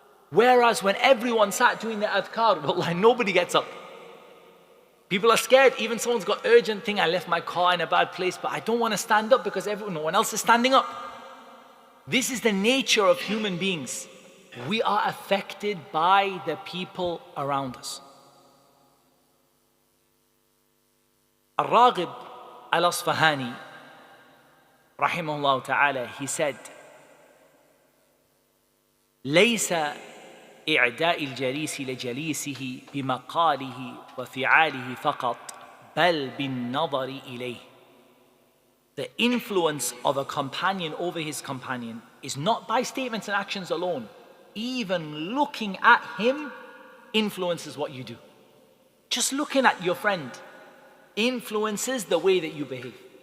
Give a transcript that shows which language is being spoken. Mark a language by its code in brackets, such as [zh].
[en] Whereas when everyone sat doing the adhkar, wallahi, nobody gets up. People are scared. Even someone's got urgent thing, I left my car in a bad place, but I don't want to stand up because no one else is standing up. This is the nature of human beings. We are affected by the people around us. Al-Raghib al-Asfahani, rahimahullah ta'ala, he said, [ar] ليس إعداء الجليس لجليسه بمقاله وفعاله فقط بل بالنظر إليه. [en] The influence of a companion over his companion is not by statements and actions alone. Even looking at him influences what you do. Just looking at your friend influences the way that you behave.